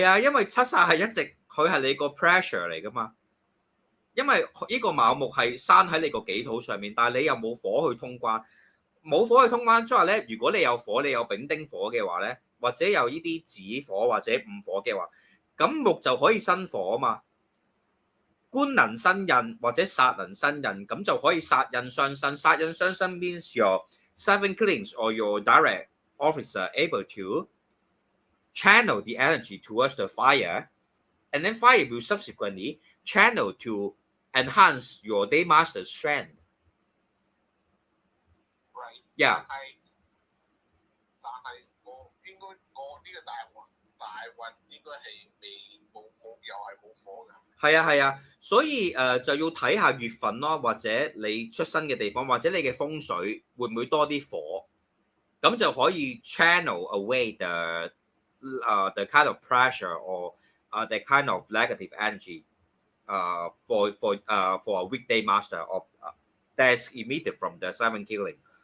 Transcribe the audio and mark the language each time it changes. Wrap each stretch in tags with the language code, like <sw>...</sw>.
<yue>係啊，因為七煞係一直佢係你個 pressure 嚟噶嘛，因為呢個卯木係生喺你個己土上面，但係你又冇火去通關，冇火去通關，即係話咧，如果你有火，你有丙丁火嘅話咧，或者有呢啲子火或者午火嘅話，咁木就可以生火啊嘛。官能生印或者煞能生印，咁就可以殺印相生。</yue> <en>殺印相生 means your seven killings or your direct officer able to channel the energy towards the fire, and then fire will subsequently channel to enhance your day master's strength. Right. Yeah.</en> <yue>但係我呢個大運應該係冇又係冇火㗎。係啊，所以就要睇下月份咯，或者你出生嘅地方，或者你嘅風水會唔會多啲火，咁就可以</yue> <en>channel away the kind of pressure or the kind of negative energy for a weekday master of that's emitted from the seven killing</en>